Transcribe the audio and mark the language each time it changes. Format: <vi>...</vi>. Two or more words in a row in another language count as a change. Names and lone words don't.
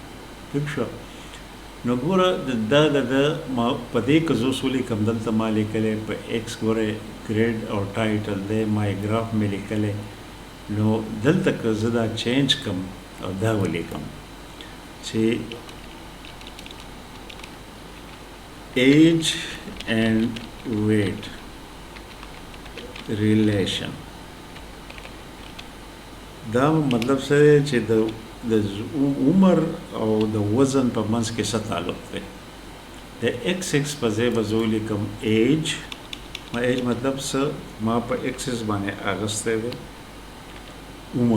<ps>ٹھیک شو. نو ګوره دا د ما په دې کې زه اصولي کم دلته ما لیکلی په ایکس ګوره ګریډ او ټایټل دی ما ګراف مې لیکلی. نو دلته که زه دا چینج کم او دا ولیکم چې</ps> <en>age and weight relation,</en> <ps>دا مطلب څه دی چې د عمر او د وزن په منځ کې څه تعلق دی. د ایکس په ځای به زه ولیکم ایج. ما ایج مطلب څه ما په ایکسس باندې اغستی دی عمر.</ps>